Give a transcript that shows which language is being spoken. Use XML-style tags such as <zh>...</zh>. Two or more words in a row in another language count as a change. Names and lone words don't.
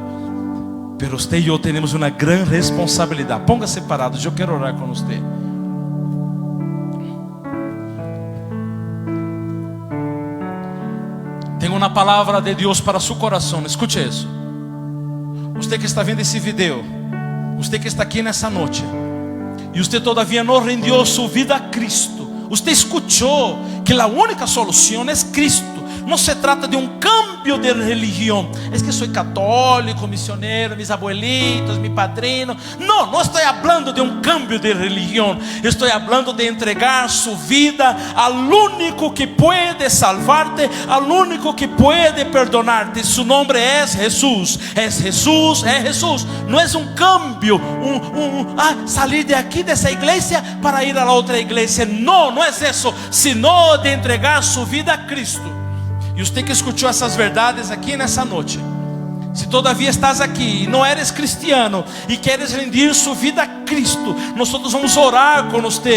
<es>Pero usted y yo tenemos una gran responsabilidad. Póngase parado, yo quiero orar con usted. Tengo una palabra de Dios para su corazón. Escuche eso. Usted que está viendo ese video, usted que está aquí</es> <pt>nessa noite e você todavia não rendeu sua vida a Cristo, você escutou que a única solução é Cristo. Não se trata de cambio de religião. É que sou católico, misioneiro,</pt> <es>mis abuelitos, mi padrino.</es> <pt>Não estou falando de cambio de religião. Estou falando de entregar sua vida ao único que pode salvar-te, ao único que pode perdonar-te. Su nome é Jesus. É Jesus, é Jesus. Não é cambio, sair de aqui dessa igreja para ir a outra igreja. Não é isso, sino de entregar sua vida a Cristo. E você que escutou essas verdades aqui nessa noite, se todavia estás aqui e não</pt> <es>eres cristiano</es> <pt>e queres rendir sua vida a Cristo, nós vamos orar com você.</pt>